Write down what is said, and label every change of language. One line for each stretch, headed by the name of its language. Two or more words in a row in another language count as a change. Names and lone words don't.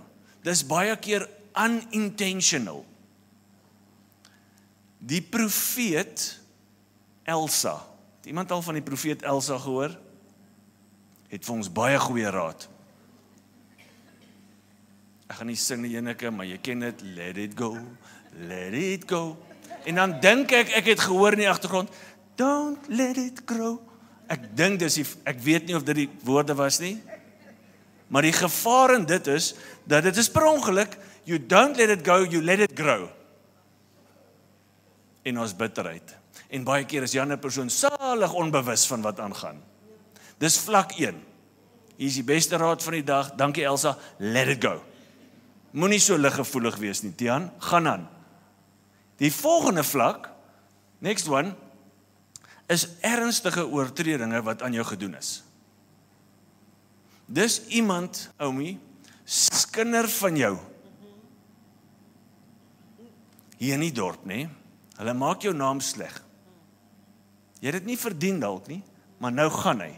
Afrikaans: Dis baie keer unintentional. Die profeet Elsa, het iemand al van die profeet Elsa gehoor? Het vir ons baie goeie raad. Ek gaan nie sing die enige, maar jy ken dit,
English: let it go, let it go.
Afrikaans: En dan dink ek het gehoor in die agtergrond,
English: don't let it grow.
Afrikaans: Ek dink ek weet nie of dit die woorde was nie, maar die gevaar in dit is, dat dit is per ongeluk,
English: you don't let it go, you let it grow.
Afrikaans: En ons bitterheid. En baie keer is die ander persoon salig onbewus van wat aangaan. Dis vlak 1. Hier is die beste raad van die dag, dankie Elsa,
English: let it go.
Afrikaans: Moenie so liggevoelig wees nie, Tian, gaan aan. Die volgende vlak,
English: next one,
Afrikaans: is ernstige oortredinge wat aan jou gedoen is. Dis iemand, oumie, skinder van jou. Hier in die dorp, nee. Hulle maak jou naam sleg. Jy het dit nie verdien dalk nie, maar nou gaan hy.